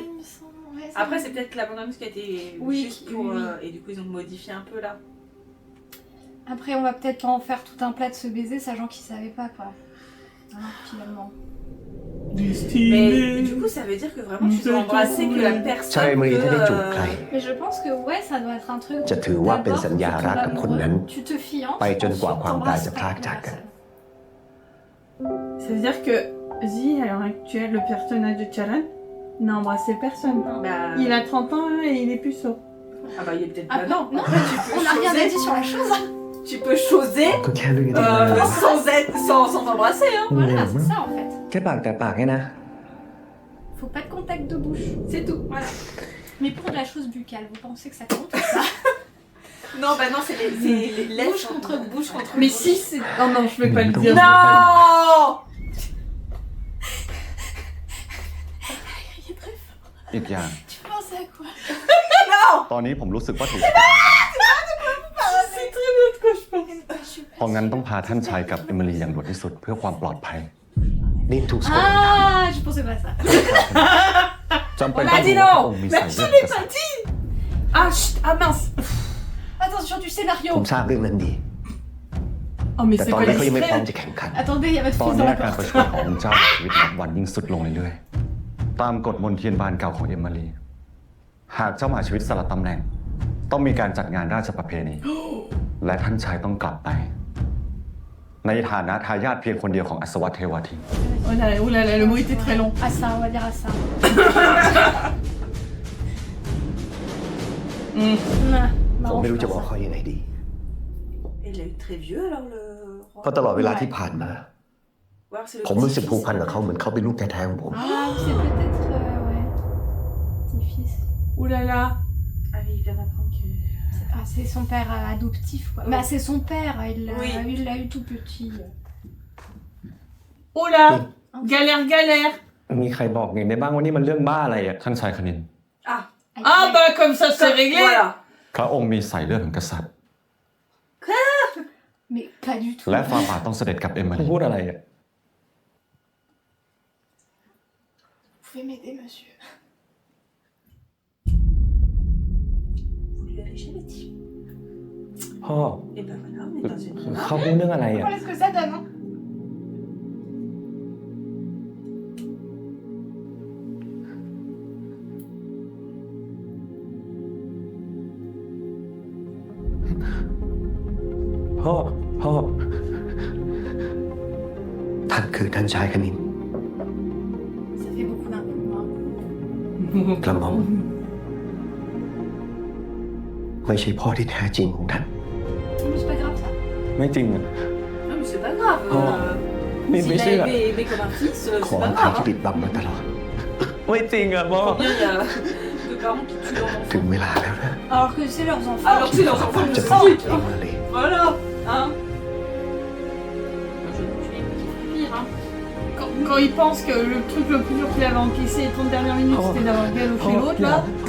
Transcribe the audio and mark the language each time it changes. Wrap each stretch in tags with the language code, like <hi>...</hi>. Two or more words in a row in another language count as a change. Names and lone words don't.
<fr>Il me semble, ouais, ça Après, me- c'est peut-être la bande-annonce qui a été Oui, juste pour. oui. Et du coup, ils ont modifié un peu là. Après, on va peut-être pas en faire tout un plat de ce baiser, sachant qu'ils savaient pas, quoi. Hein, finalement. Mais du coup, ça veut dire que vraiment, tu dois embrasser que la</fr> <th>ชายเอ</th> <fr>personne</fr> <th>มิลีถ้าได้จูบ</th> <fr>que.</fr> <th>ใคร</th> <fr>Mais je pense que, ouais, ça doit être un truc.</fr> <th>จะถือว่าเป็นสัญญารัก</th> <fr>D'abord,</fr> <th>กับ</th> <fr>tu</fr> <th>คน</th> <fr>tombes</fr> <th>นั้น</th> <fr>amoureux, tu te fiances,</fr> <th>ไปจนกว่า</th> <fr>ensuite</fr> <th>ความตาย</th> <fr>t'embrasses</fr> <th>จะพราก</th> <fr>la</fr> <th>จากกัน</th> <fr>personne. Ça veut dire que Zi, à l'heure actuelle, le personnage de Chalan, Non, embrasser personne. Bah... Il a 30 ans et il est puceau. Ah bah il est peut-être Ah pas... non, non, Tu peux on n'a rien choser. dit sur la chose. Tu peux choser</fr> <th>ก็แค่เรื่องที่</th> <fr>sans t'embrasser, hein. Voilà, c'est ça en fait.</fr> <th>แค่ปากแต่ปากเนี่ยนะ</th> <fr>Faut pas de contact de bouche. C'est tout, voilà. Mais pour de la chose buccale, vous pensez que ça compte ou pas? Non, bah non, c'est les lèvres Bouche contre bouche contre Mais bouche. si, c'est... Oh non, je vais pas le dire. Non.</fr> <th>อีกอย่าง</th> <fr>Tu penses à quoi?</fr> <th>ตอนนี้ผมรู้สึกว่าถูก</th> <fr>C'est très bien de quoi je pense.</fr> <th>เพราะงั้นต้องพาท่านชายกับเอมิลีอย่างด่วนที่สุดเพื่อความปลอดภัย นินถูกสะกด</th> <fr>Ah, je pensais pas à ça.</fr> <th>จำเป็น</th> <fr>On</fr> <th>ต้อ</th> <fr>a</fr> <th>ง</th> <fr>dit</fr> <th>รู้ว่า</th> <fr>non.</fr> <th>องค์มี</th> <fr>Mais</fr> <th>สาย</th> <fr>je</fr> <th>เลือด</th> <fr>l'ai</fr> <th>กษัต</th> <fr>pas</fr> <th>ริย์</th> <fr>dit. Ah, chut, ah mince. Attention du scénario.</fr> <th>ผมทราบเรื่องนั้นดี</th> <fr>Oh mais</fr> <th>แต่</th> <fr>c'est</fr> <th>ตอน</th> <fr>pas</fr> <th>นี้เขายังไม่พร้อม</th> <fr>exprès.</fr> <th>จะแข่งขัน</th> <fr>Attendez, il y a votre</fr> <th>ตอน</th> <fr>fils</fr> <th>นี้</th> <fr>dans la</fr> <th>อาการประ</th> <fr>porte.</fr> <th>ชวรขององค์เจ้าชีวิตนับวันยิ่งสุดลงเรื่อยๆตามกฎมนเทียนบานเก่าของเอมิลีหากเจ้ามหาชีวิตสละตำแหน่ง ต้องมีการจัดงานราชประเพณี และท่านชายต้องกลับไป ในฐานะทายาทเพียงคนเดียวของอัศวเทวทิน</th> <fr>Oh là là, le mot était très long. Ah ça, on va dire à ça. Nah,</fr> <th>ผม</th> <fr>marrant,</fr> <th>ไม่</th> <fr>je</fr> <th>รู้จะ</th> <fr>pense</fr> <th>บอก</th> <fr>ça.</fr> <th>เขายังไงดี</th> <fr>Il est très vieux alors le roi.</fr> <th>เพราะตลอดเวลาที่ผ่านมา</th> <fr>Ou alors c'est le</fr> <th>ผมรู้สึก</th> <fr>petit-fils.</fr> <th>ผูกพันกับเขาเหมือนเขาเป็นลูกแท้ๆของผม</th> <fr>Ah, c'est peut-être... ouais. Petit-fils. Ouh là là. Ah oui, il vient d'apprendre que... Ah, c'est son père adoptif, quoi. Bah, c'est son père, Oui. il l'a eu tout petit. Oh là. Galère, galère.</fr> <th>มีใครบอกอย่างได้บ้างว่านี่มันเรื่องบ้าอะไรอ่ะ ท่านชายคณิน</th> <fr>Ah, Ah bah comme ça c'est réglé. voilà.</fr> <th>พระองค์มีสายเลือดของกษัตริย์</th> <fr>Mais pas du tout.</fr> <th>และฟาบาทต้องเสด็จกับเอมิลี พูดอะไรอ่ะ</th> <fr>Vous pouvez m'aider, monsieur? Vous lui avez jamais dit.</fr> <th>พ่อ</th> <fr>Et ben voilà, on est dans une...</fr> <th>เขาพูดเรื่องอะไรอ่ะ</th> <fr>Voilà ce que ça donne, hein.</fr> <th>พ่อ ท่านคือท่านชายคณิน</th> <fr>Ça fait beaucoup d'un coup, hein.</fr> <th>กระหม่อมไม่ใช่พ่อที่แท้จริงของท่าน</th> <fr>Mais c'est pas grave, ça.</fr> <th>ไม่จริงอ่ะ</th> <fr>Non mais c'est pas grave. Mais S'il bien a sûr. aimé comme un fils,</fr> <th>ขอ</th> <fr>c'est</fr> <th>อ</th> <fr>pas</fr> <th>ภัย</th> <fr>grave.</fr> <th>ที่ปิดบังมาตลอด ไม่จริงอ่ะพ่อ</th> <fr>Combien il y a de parents qui tuent leurs</fr> <th>ถึง</th> <fr>enfants?</fr> <th>เวลาแล้วนะ</th> <fr>Alors que c'est leurs enfants. Alors que c'est leurs enfants,</fr> <th>จะ</th> <fr>je</fr> <th>ต้อง</th> <fr>sais.</fr> <th>เองเลย</th> <fr>Voilà, hein. Je ne tuer qui fait pire, hein. Quand il pense que le truc le plus dur qu'il avait encaissé les 30 dernières minutes c'était d'avoir galoché l'autre là.</fr>